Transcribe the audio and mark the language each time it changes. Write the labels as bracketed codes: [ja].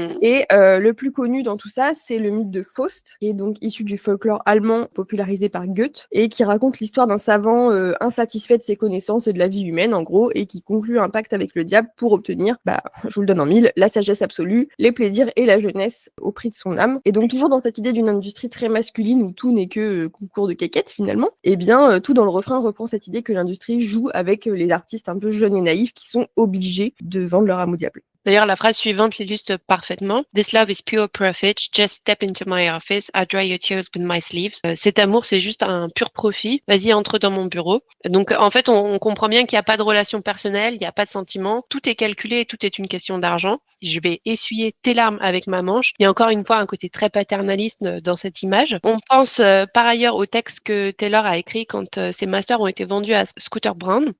[fr] Et le plus connu dans tout ça, c'est le mythe de Faust, qui est donc issu du folklore allemand popularisé par Goethe, et qui raconte l'histoire d'un savant insatisfait de ses connaissances et de la vie humaine, en gros, et qui conclut un pacte avec le diable pour obtenir, je vous le donne en mille, la sagesse absolue, les plaisirs et la jeunesse au prix de son âme. Et donc toujours dans cette idée d'une industrie très masculine où tout n'est que concours de quéquette, finalement, et bien tout dans le refrain reprend cette idée que l'industrie joue avec les artistes un peu jeunes et naïfs qui sont obligés de vendre leur âme au diable. D'ailleurs, la phrase suivante l'illustre parfaitement. [en] This love is pure profit. Just step into my office. I dry your tears with my sleeves. [fr] Cet amour, c'est juste un pur profit. Vas-y, entre dans mon bureau. Donc, en fait, on comprend bien qu'il n'y a pas de relation personnelle, il n'y a pas de sentiment. Tout est calculé et tout est une question d'argent. Je vais essuyer tes larmes avec ma manche. Il y a encore une fois un côté très paternaliste dans cette image. On pense par ailleurs au texte que Taylor a écrit quand ses masters ont été vendus à Scooter Braun.